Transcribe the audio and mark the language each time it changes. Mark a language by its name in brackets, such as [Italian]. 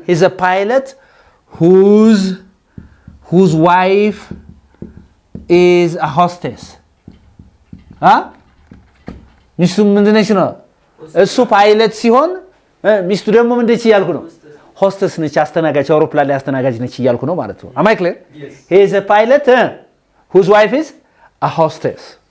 [English] he's a pilot whose wife is a hostess. [Amharic] ሚስቱ ምንድነች ነው? እሱ ፓይለት ሲሆን ሚስቱ ደግሞ ምንድነች እያልኩ ነው? ሆስተስ ነች፣ አስተናጋጅ፣ አውሮፕላን ላይ አስተናጋጅ ነች እያልኩ ነው ማለት ነው። [English] am I clear? Yes. he is a pilot whose wife is a hostess.